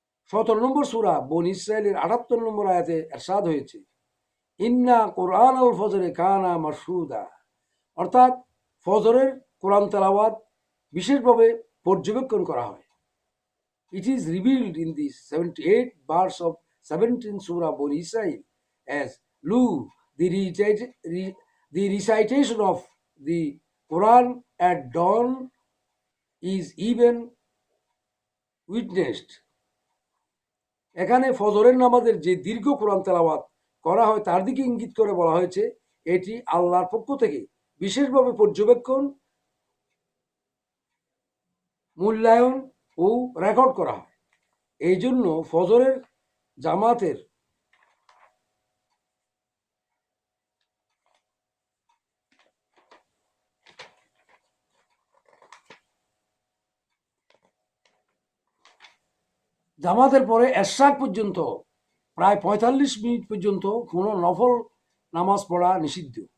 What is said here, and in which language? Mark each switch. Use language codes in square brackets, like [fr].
[bn] 17 নম্বর সূরা বনী ইসরাঈলের 78 নম্বর আয়াতে ইরশাদ হয়েছে, [ar] ইন্না কোরআন আল ফজরে কানা মাশহুদা, [bn] অর্থাৎ ফজরের কোরআন তেলাওয়াত বিশেষভাবে পর্যবেক্ষণ করা হয়। [en] It is revealed in the 78th verse of 17th Surah Bani Israel as Lu, the recitation of the Quran at dawn is even witnessed. [bn] এখানে ফজরের নামাজের যে দীর্ঘ কোরআন তেলাওয়াত করা হয় তার দিকে ইঙ্গিত করে বলা হয়েছে এটি আল্লাহর পক্ষ থেকে বিশেষভাবে পর্যবেক্ষণ, মূল্যায়ন ও রেকর্ড করা হয়। এই জন্য ফজরের জামাতের পরে এশরাক পর্যন্ত প্রায় 45 মিনিট পর্যন্ত কোনো নফল নামাজ পড়া নিষিদ্ধ।